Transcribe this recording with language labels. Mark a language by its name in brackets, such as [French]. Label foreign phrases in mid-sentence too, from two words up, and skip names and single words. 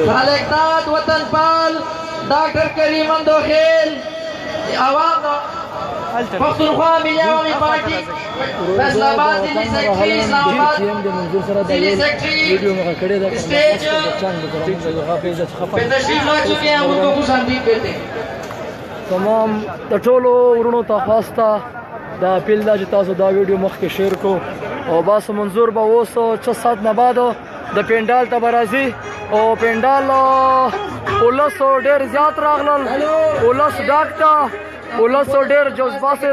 [Urdu] خالق ناتھ وطن پال ڈاکٹر کریم اندوخیل عوام پختونخوا ملی عوامی پارٹی فیصل آباد دلی سیکرٹری اسلام آباد دلی سیکرٹری اسٹیج پہ تشریف لا چکے ہیں، ان کو خوش آمدید کہتے ہیں. [Pashto] तमाम د ټولو ورونو ته خواسته دا اپیل ده چې تاسو دا ویډیو مخکې شیر کو او بس منظور به اوس 6 ساعت نه بعد د پینډال ته به راځي او پینډال ولس ډېر زیات راغلل، ولس ډاک ته ولس ډېر جذباسې